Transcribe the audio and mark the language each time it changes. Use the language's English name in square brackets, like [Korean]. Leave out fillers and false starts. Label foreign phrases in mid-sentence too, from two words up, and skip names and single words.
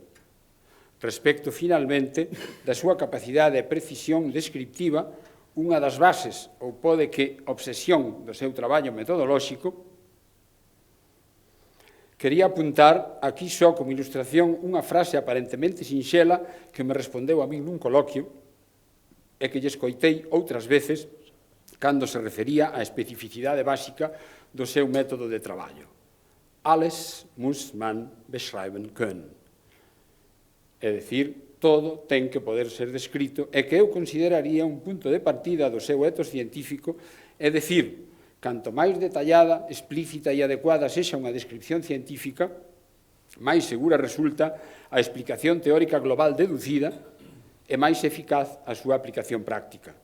[Galician] Respecto, finalmente, da súa capacidade e precisión descriptiva, unha das bases, ou pode que obsesión do seu traballo metodolóxico, quería apuntar aquí só como ilustración unha frase aparentemente sinxela que me respondeu a min nun coloquio e que lle escoitei outras veces cando se refería á especificidade básica do seu método de traballo. [German] Alles muss man beschreiben können. [Galician] É dicir, todo ten que poder ser descrito e que eu consideraría un punto de partida do seu etos científico, é dicir, canto máis detallada, explícita e adecuada sexa unha descripción científica, máis segura resulta a explicación teórica global deducida e máis eficaz a súa aplicación práctica.